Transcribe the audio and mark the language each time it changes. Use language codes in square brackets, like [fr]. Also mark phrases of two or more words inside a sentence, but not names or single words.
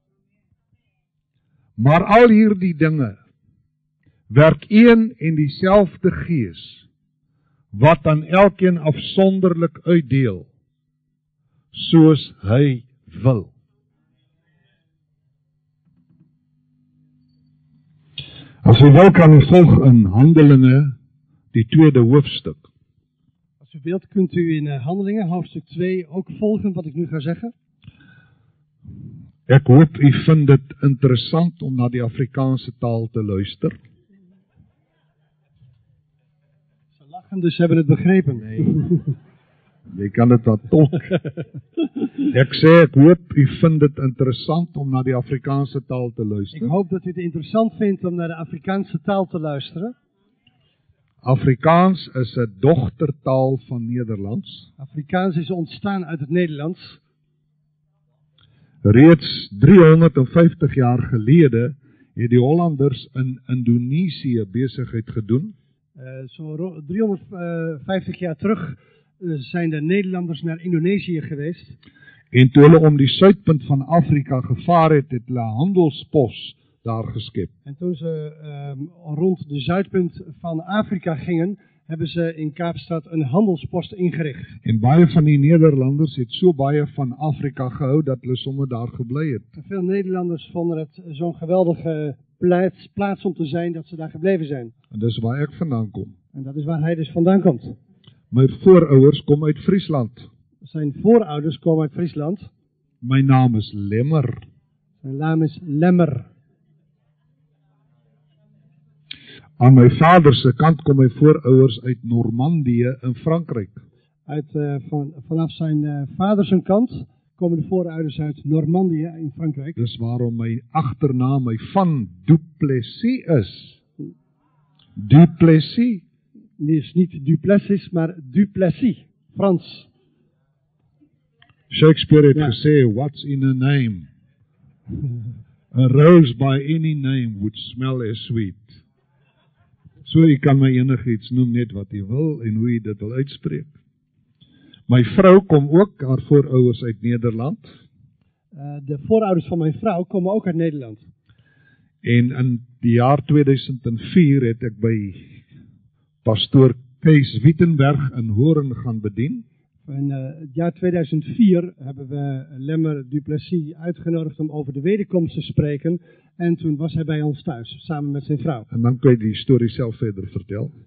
[af] Maar al hierdie dinge werk een en dieselfde Gees, wat aan elkeen afsonderlik uitdeel, soos hy wil. As u wil kan u volg in Handelinge, die 2de hoofstuk. [nl] Als u wilt kunt u in Handelingen, hoofdstuk 2, ook volgen wat ik nu ga zeggen. [af] Ek hoop u vind dit interessant om na die Afrikaanse taal te luister. [nl] Ze lachen, dus ze hebben het begrepen. [af] Nee. Jy kan dit wat tolk. Ek sê, ek hoop u vind dit interessant om na die Afrikaanse taal te luister. [nl] Ik hoop dat u het interessant vindt om naar de Afrikaanse taal te luisteren. [af] Afrikaans is 'n dogtertaal van Nederlands. [nl] Afrikaans is ontstaan uit het Nederlands. [af] Reeds 350 jaar gelede het die Hollanders in Indonesië besigheid gedoen. [nl] Zo 350 jaar terug zijn de Nederlanders naar Indonesië geweest. [af] En toe hulle om die suidpunt van Afrika gevaar het, het hulle 'n handelspos daar geskep. [nl] En toen ze rond de zuidpunt van Afrika gingen, hebben ze in Kaapstad een handelspost ingericht. [af] En baie van die Nederlanders het so baie van Afrika gehou dat hulle sommer daar gebly het. [nl] Veel Nederlanders vonden het zo'n geweldige plaats om te zijn dat ze daar gebleven zijn. [af] En dis waar ek vandaan kom. [nl] En dat is waar hij dus vandaan komt. [af] My voorouders kom uit Friesland. [nl] Zijn voorouders komen uit Friesland. [af] My naam is Lemmer. [nl] Zijn naam is Lemmer. [af] Aan my vader se kant kom my voorouders uit Normandië in Frankryk. [nl] Vanaf zijn vader zijn kant komen de voorouders uit Normandië in Frankrijk. [af] Dis waarom my agternaam my Van Du Plessis is. Du Plessis. [nl] Die is niet Duplessis, maar Duplessis, Frans. [af] Shakespeare het gesê, [en] what's in a name? A rose by any name would smell as sweet. [af] So jy kan my enigiets noem net wat jy wil en hoe jy dit wil uitspreek. My vrou kom ook, haar voorouders uit Nederland. [nl] De voorouders van mijn vrouw komen ook uit Nederland. [af] En in die jaar 2004 het ek by pastoor Kees Wittenberg in Hoorn gaan bedien. [nl] In het jaar 2004 hebben we Lemmer du Plessis uitgenodigd om over de wederkomst te spreken. En toen was hij bij ons thuis, samen met zijn vrouw. En dan kun je die story zelf verder vertellen.